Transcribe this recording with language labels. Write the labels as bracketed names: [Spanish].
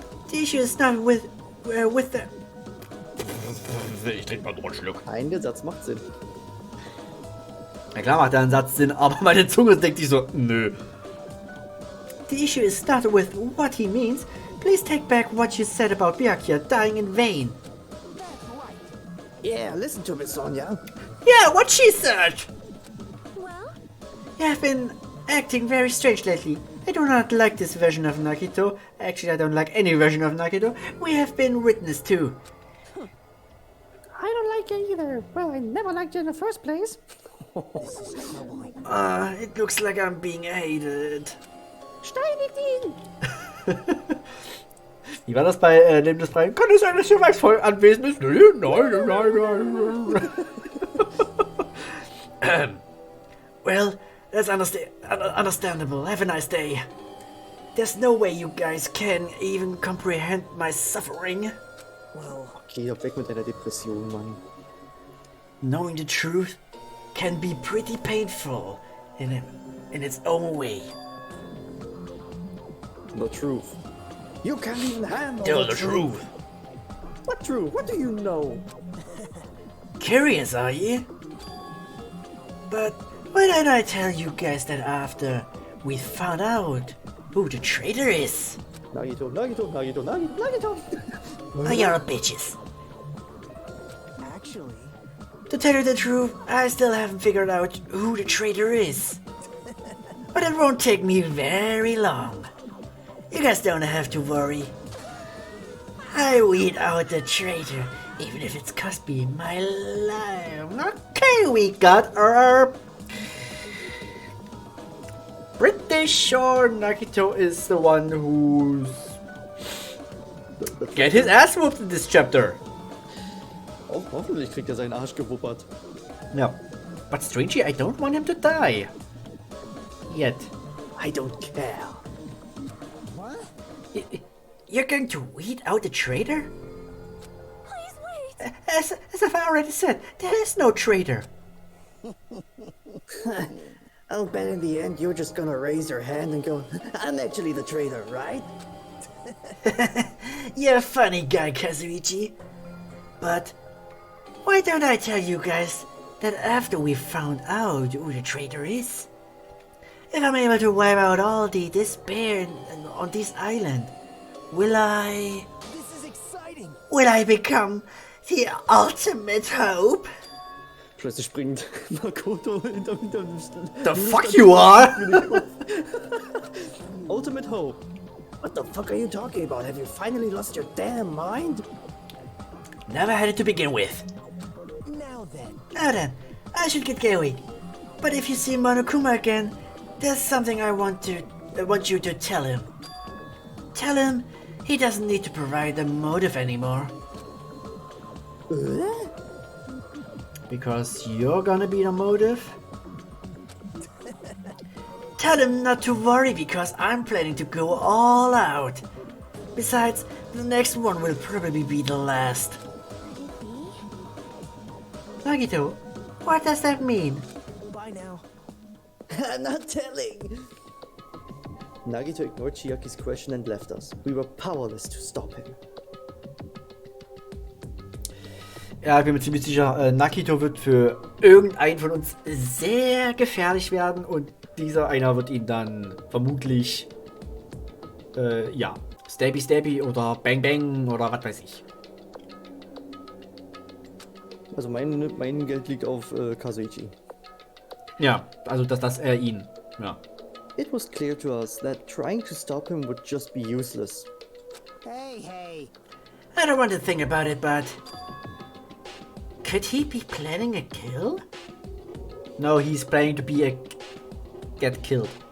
[English] The issue is not with the... [German] Ich trinke mal noch einen Schluck. Ein Satz macht Sinn. Na klar macht der Satz Sinn, aber meine Zunge denkt sich so, nö. [English] The issue is not with what he means. Please take back what you said about Byakuya dying in vain. Yeah, listen to me, Sonja. Yeah, what she said! You have been acting very strange lately. I do not like this version of Nagito. Actually, I don't like any version of Nagito. We have been witness to. I don't like it either. Well, I never liked you in the first place. It looks like I'm being hated. [German] Steinigt ihn! Wie war das bei Leben des Freien? Kann es sein, dass hier Weiß voll anwesend ist? Nein, nein, nein. [English] Well, that's understandable. Have a nice day. There's no way you guys can even comprehend my suffering. Well, [German] Geh doch weg mit deiner Depression, Mann. [English] Knowing the truth can be pretty painful in its own way. The truth. You can't even handle Tell the truth. What truth? What do you know? Curious, are you? But why don't I tell you guys that after we found out who the traitor is? Nagito, Nagito, Nagito, Nagito, Nagito. Oh, you're a bitches. actually, To tell you the truth, I still haven't figured out who the traitor is. But it won't take me very long. You guys don't have to worry. I weed out the traitor, even if it's cost me my life. Okay, we got our Pretty sure Nagito is the one who's get his ass whooped in this chapter. [German] Oh, hoffentlich kriegt er seinen Arsch gewuppert. [English] Yeah. But strangely, I don't want him to die. Yet. I don't care. what? You're going to weed out the traitor? Please wait. As I've already said, there is no traitor. I'll bet in the end you're just gonna raise your hand and go, I'm actually the traitor, right? You're a funny guy, Kazuichi. But why don't I tell you guys that after we found out who the traitor is, if I'm able to wipe out all the despair on this island, will I This is exciting. become the ultimate hope? [German] Plötzlich springt Makoto hinterm [English] The fuck you are? Ultimate hope. What the fuck are you talking about? Have you finally lost your damn mind? Never had it to begin with. Now then, Now then, I should get going. But if you see Monokuma again, there's something I want you to tell him. Tell him he doesn't need to provide a motive anymore. Because you're gonna be the motive? Tell him not to worry because I'm planning to go all out. Besides, the next one will probably be the last. Nagito, what does that mean? bye now. I'm not telling. Nagito ignored Chiaki's question and left us. We were powerless to stop him. [German] Ja, ich bin mir ziemlich sicher, Nagito wird für irgendeinen von uns sehr gefährlich werden und dieser einer wird ihn dann vermutlich, ja, [English] Stabby Stabby [German] oder [English] Bang Bang [German] oder was weiß ich. Also mein Geld liegt auf Kazuichi. Ja, also dass er ihn, ja. [English] It was clear to us that trying to stop him would just be useless. Hey. I don't want to think about it, but could he be planning a kill? No, he's planning to be get killed.